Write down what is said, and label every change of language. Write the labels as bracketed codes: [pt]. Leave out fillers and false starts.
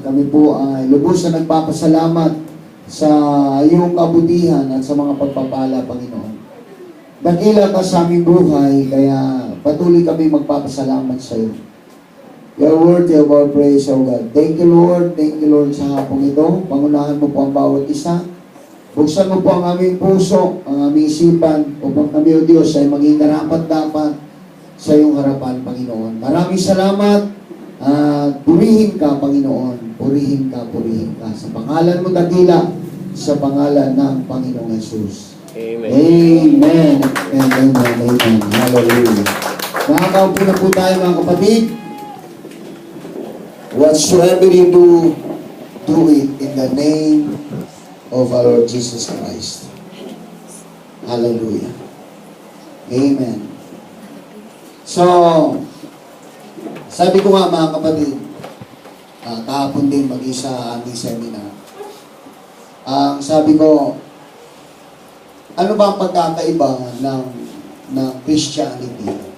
[tl] Kami po ay lubos na nagpapasalamat sa iyong kabutihan at sa mga pagpapala, Panginoon. Dakila ka sa aming buhay, kaya patuloy kami magpapasalamat sa iyo. [en] Your word, your word, praise, O God. Thank you, Lord. Thank you, Lord, [tl] sa hapong ito. Pangunahan mo po ang bawat isa. Buksan mo po ang aming puso, ang aming isipan, upang kami, O Diyos, ay maging karapat-dapat sa iyong harapan, Panginoon. Maraming salamat at purihin ka, Panginoon. Purihin ka, purihin ka. Sa pangalan mo dakila, sa pangalan ng Panginoong Jesus. Amen. Amen. Amen. Amen. Hallelujah. Nakakaupo na po tayo, mga kapatid. [en] Whatsoever you do it in the name of our Lord Jesus Christ. Hallelujah. Amen. [tl] So, sabi ko nga, mga kapatid, kahapon din mag-isa aming seminar. Sabi ko, ano ba ang pagkakaiba ng Christianity?